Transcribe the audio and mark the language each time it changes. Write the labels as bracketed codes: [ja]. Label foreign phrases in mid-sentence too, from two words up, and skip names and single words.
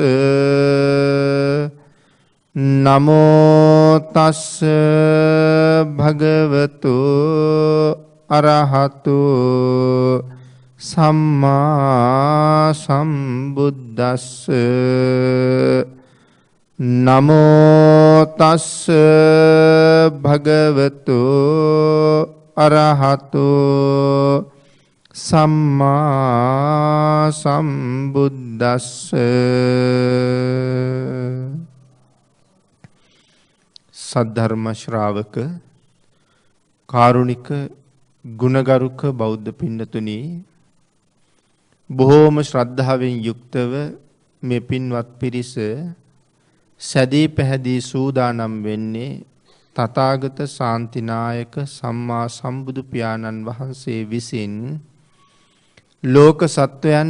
[pi] නමෝ තස්ස භගවතු අරහතු සම්මා සම්බුද්දස්ස. නමෝ තස්ස භගවතු අරහතු සම්මා සම්බුද්දස්ස. [si] සද්ධර්ම ශ්‍රාවක කාරුණික ගුණගරුක බෞද්ධ පින්නතුනි, බොහෝම ශ්‍රද්ධාවෙන් යුක්තව මේ පින්වත් පිරිස සැදී පැහැදී සූදානම් වෙන්නේ තථාගත ශාන්තිනායක සම්මා සම්බුදු පියාණන් වහන්සේ විසින් ලෝක සත්වයන්